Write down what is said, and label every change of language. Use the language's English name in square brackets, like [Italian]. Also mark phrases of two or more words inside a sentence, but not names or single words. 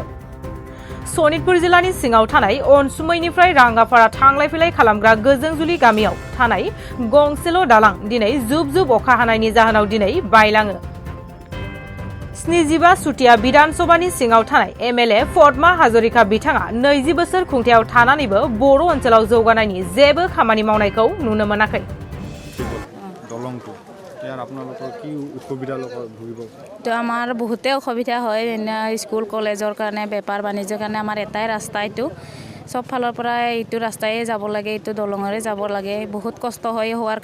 [Bodo] सनितपुर जिल्लानि सिङाव थानाय अनसुमैनिफ्राय राङापारा थांलाय फैलाय खालामग्रा गोजोंजुलि गामियाव थानाय गंसेल' दालां दिनै जुब जुब अखा हानायनि जाहोनाव दिनै बायलाङो। 75 सुटिया विधानसभानि सिङाव थानाय एमएलए पद्मा हाजरिका बिथाङा 20 बोसोर खुंथायाव थानानैबो बर' ओनसोलाव जौगानायनि जेबो खामानि मावनायखौ नुनो मोनाखै। [Assamese] দলংটো ইয়াৰ আপোনালোকৰ কি অসুবিধাৰ লগত ভুগিব? তো আমাৰ বহুতে অসুবিধা হয় স্কুল কলেজৰ কাৰণে বেপাৰ বাণিজ্যৰ কাৰণে আমাৰ এটাই ৰাস্তা এইটো সব ফালৰ পৰা এইটো ৰাস্তায়ে যাব লাগে এইটো দলঙৰে যাব লাগে বহুত কষ্ট হয় হোৱাৰ